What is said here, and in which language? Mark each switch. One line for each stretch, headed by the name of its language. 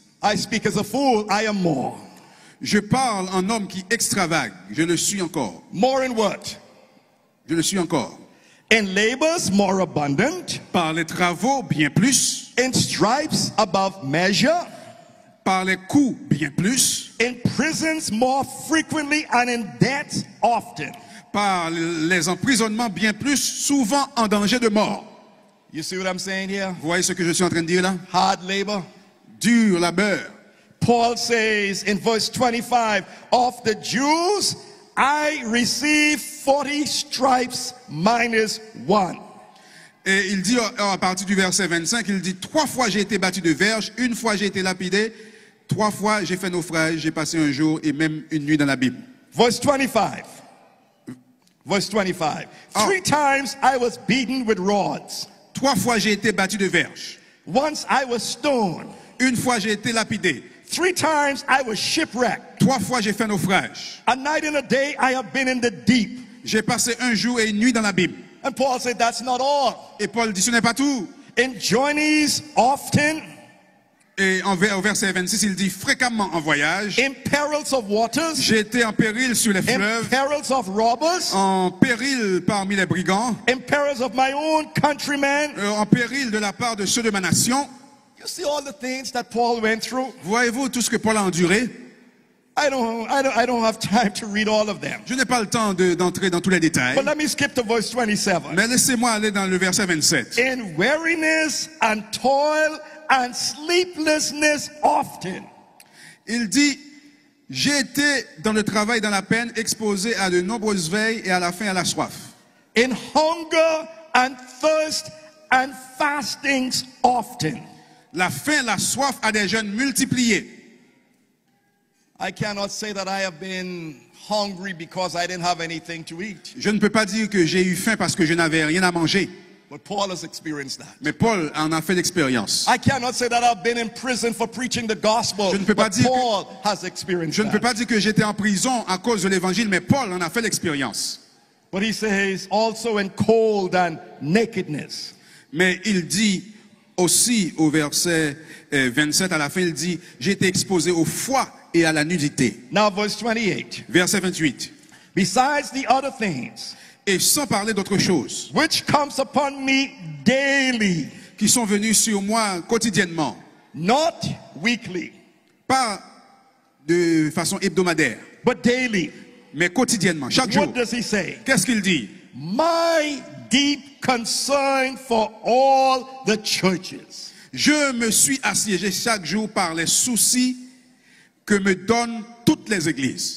English: I speak as a fool, I am more.
French: Je parle en homme qui extravague. Je le suis encore.
English: More in what?
French: Je le suis encore.
English: In labors more abundant,
French: Par les travaux, bien plus.
English: in stripes above measure,
French: Par les coups, bien plus.
English: in prisons more frequently, and in debts often.
French: Par les emprisonnements, bien plus. Souvent en danger de mort.
English: You see what I'm saying here?
French: Vous voyez ce que je suis en train de dire là?
English: Hard labor.
French: Dur labeur.
English: Paul says in verse 25, of the Jews, I received 40 stripes minus one.
French: Et il dit à partir du verset 25, il dit 3 fois j'ai été battu de verge, 1 fois j'ai été lapidé, 3 fois j'ai fait naufrage, j'ai passé un jour et même une nuit dans la Bible.
English: Verse 25. Verse 25. 3 times I was beaten with rods.
French: 3 fois j'ai été battu de verge.
English: Once I was stoned.
French: 1 fois j'ai été lapidé.
English: 3 times I was shipwrecked.
French: 3 fois j'ai fait naufrage.
English: A night and a day I have been in the deep.
French: J'ai passé un jour et une nuit dans la Bible.
English: And Paul said that's not all.
French: Et Paul dit ce n'est pas tout.
English: In journeys often.
French: Et au verset 26, il dit fréquemment en voyage.
English: In perils of waters.
French: J'ai été en péril sur les
English: In
French: fleuves.
English: perils of robbers.
French: En péril parmi les brigands.
English: In perils of my own countrymen.
French: En péril de la part de ceux de ma nation.
English: You see all the things that Paul went through?
French: Voyez-vous tout ce que Paul a enduré?
English: I don't have time to read all of them.
French: Je n'ai pas le temps d'entrer dans tous les détails.
English: But let me skip to verse 27.
French: Mais laissez-moi aller dans le verset 27.
English: In weariness and toil and sleeplessness often.
French: Il dit, j'ai été dans le travail, dans la peine, exposé à de nombreuses veilles et à la faim, à la soif.
English: In hunger and thirst and fastings often.
French: La faim, la soif à des jeûnes multipliés.
English: I cannot say that I have been hungry because I didn't have anything to eat.
French: Je ne peux pas dire que j'ai eu faim parce que je n'avais rien à manger.
English: But Paul has experienced that.
French: Mais Paul en a fait l'expérience.
English: I cannot say that I've been in prison for preaching the gospel.
French: Je ne peux pas
English: But
French: dire que-
English: Paul has experienced
French: Je ne peux
English: that.
French: pas dire que j'étais en prison à cause de l'évangile, mais Paul en a fait l'expérience.
English: But he says also in cold and nakedness.
French: Mais il dit aussi au verset 27 à la fin, il dit, j'ai été exposé au froid et à la nudité.
English: Now verse 28.
French: Verset 28.
English: Besides the other things
French: Et sans parler d'autre chose,
English: which comes upon me daily,
French: qui sont venus sur moi quotidiennement,
English: not weekly,
French: pas de façon hebdomadaire,
English: but daily.
French: mais quotidiennement, chaque jour.
English: What does he say?
French: Qu'est-ce qu'il dit?
English: My deep concern for all the churches.
French: Je me suis assiégé chaque jour par les soucis que me donnent toutes les églises.